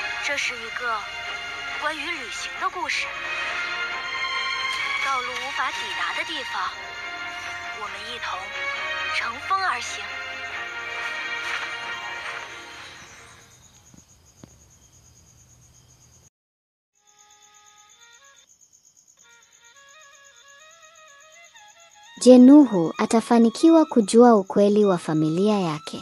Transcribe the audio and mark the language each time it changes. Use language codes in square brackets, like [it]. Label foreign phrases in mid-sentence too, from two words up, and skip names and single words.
[zh] 这是一个关于旅行的故事。道路无法抵达的地方，我们一同乘风而行。 [sw] Je, Nuhu atafanikiwa kujua ukweli wa familia yake?